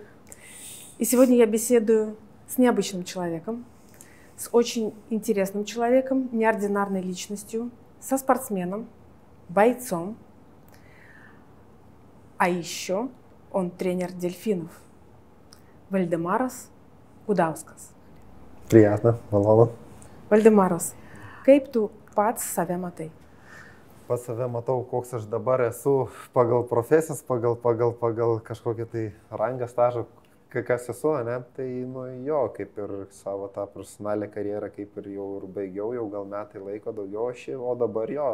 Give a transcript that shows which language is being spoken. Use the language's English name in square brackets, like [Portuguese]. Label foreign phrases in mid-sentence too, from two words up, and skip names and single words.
[Russian] И сегодня я беседую с необычным человеком, с очень интересным человеком, неординарной личностью, со спортсменом, бойцом. А еще он тренер дельфинов. Вальдемарас Gudauskas. Приятно, [Lithuanian] malonu. Valdemaras, kaip tu pats save matai? Pats save matau, koks aš dabar esu pagal profesijas, pagal kažkokį tai rangą, stažą, kas esu, ne? Tai jo, kaip ir savo tą profesionalią karjerą, kaip ir jau ir baigiau, jau gal metai laiko daugiau aš, o dabar jo,